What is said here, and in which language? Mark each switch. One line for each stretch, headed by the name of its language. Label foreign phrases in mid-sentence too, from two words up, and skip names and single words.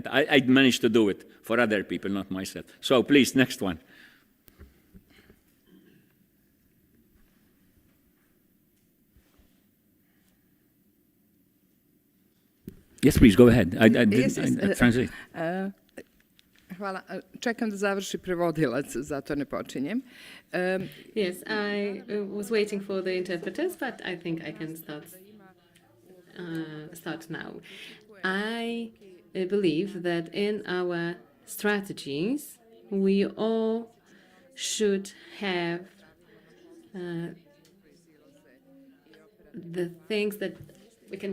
English: I managed to do it for other people, not myself. So please, next one. Yes, please, go ahead. I translate.
Serbian: Hvala. Čekam da završi prevodilac, zato ne počinjem.
English: Yes, I was waiting for the interpreters, but I think I can start now. I believe that in our strategies, we all should have the things that we can